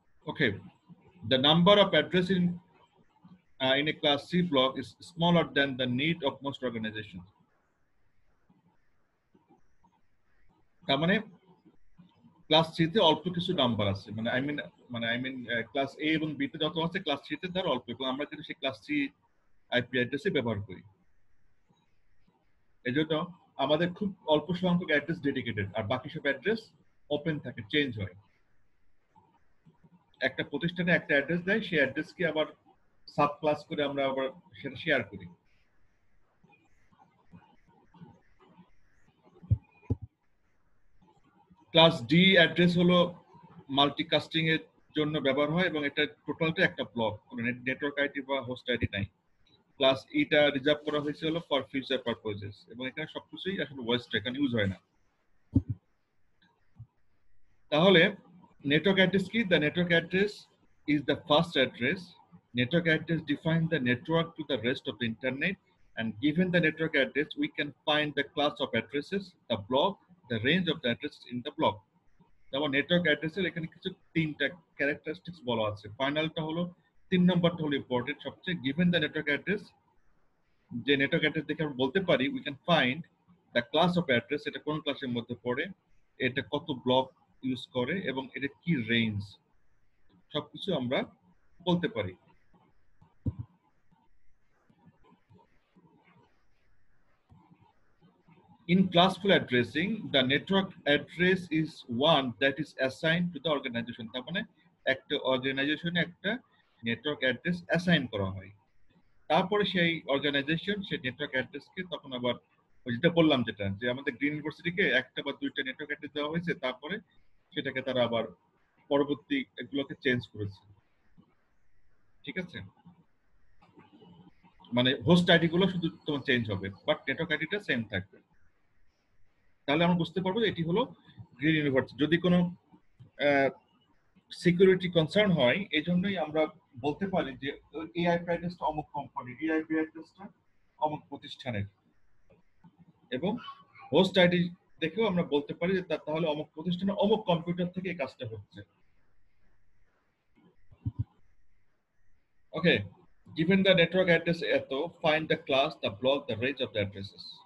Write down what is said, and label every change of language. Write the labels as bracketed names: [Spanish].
[English] Okay, the number of address in a class C block is smaller than the need of most organizations. [Bangla] তার মানে class C তে অল্প কিছু number আছে, মানে আই মিন ক্লাস এ এবং বি তে যত আছে ক্লাস সি তে তার অল্প, এবং আমরা কিন্তু সেই ক্লাস সি আইপি অ্যাড্রেসে ব্যবহার করি। এজন্য আমাদের খুব অল্প সংখ্যক অ্যাড্রেস ডেডিকেটেড, আর বাকি সব অ্যাড্রেস ওপেন থাকে, চেঞ্জ হয়। একটা প্রতিষ্ঠানে একটা অ্যাড্রেস দেয়, সেই অ্যাড্রেসকে আবার সাব ক্লাস করে আমরা আবার সেটা শেয়ার করি। ক্লাস ডি অ্যাড্রেস হলো মাল্টিকাস্টিং এর জন্য ব্যবহার হয়, এবং এটা টোটালটা একটা ব্লক, কোনো নেটওয়ার্ক আইডি বা হোস্ট আইডি নাই। ক্লাস ইটা রিজার্ভ করা হয়েছে হলো ফর ফিউচার পারপোজেস, এবং এখানে সবকিছুই আসলে ওয়েস্ট, এখানে ইউজ হয় না। [English] তাহলে network address key, the network address is the first address. Network address defines the network to the rest of the internet, and given the network address we can find the class of addresses, the block, the range of the addresses in the block. [Bangla] যেমন network অ্যাড্রেসের এখানে কিছু তিনটা characteristics বলা আছে। ফাইনালটা হলো 3 নম্বরটা হলো important সবচেয়ে। গিভেন দ্য নেটওয়ার্ক অ্যাড্রেস, যে নেটওয়ার্ক অ্যাড্রেস দেখে আমরা বলতে পারি [English] we can find the class of address, [Bangla] এটা কোন ক্লাসের মধ্যে পড়ে, এটা কত ব্লক ইউজ করে, এবং এটা কি রেঞ্জ, সবকিছু আমরা বলতে পারি। [English] In classful addressing, the network address is one that is assigned to the organization. [Bangla] তার মানে একটা অর্গানাইজেশনে একটা নেটওয়ার্ক অ্যাড্রেস অ্যাসাইন করা হয়, তারপরে সেই অর্গানাইজেশন সেই নেটওয়ার্ক অ্যাড্রেসকে তখন আবার যেটা বললাম, যেটা যে আমাদের গ্রিন ইউনিভার্সিটিকে একটা বা দুইটা নেটওয়ার্ক অ্যাড্রেস দেওয়া হয়েছে, তারপরে সেটাকে তারা আবার পরবর্তী এগুলোকে চেঞ্জ করেছে। ঠিক আছে, মানে হোস্ট আইডি গুলো শুধু তোমার চেঞ্জ হবে, বাট নেটওয়ার্ক আইডিটা সেম থাকবে। তাহলে আমরা বুঝতে পারবো যে এটি হলো গ্রিন ইউনিভার্সিটি। যদি কোনো সিকিউরিটি কনসার্ন হয়, এই জন্যই আমরা বলতে পারি যে এই আইপি অ্যাড্রেসটা অমুক কোম্পানি, এই আইপি অ্যাড্রেসটা অমুক প্রতিষ্ঠানের, এবং হোস্ট আইডি দেখেও আমরা বলতে পারি যে তাহলে অমুক প্রতিষ্ঠানের অমুক কম্পিউটার থেকে এই কাজটা হচ্ছে। [English] Okay, given the network address এত, find the class, the block, the range of the addresses.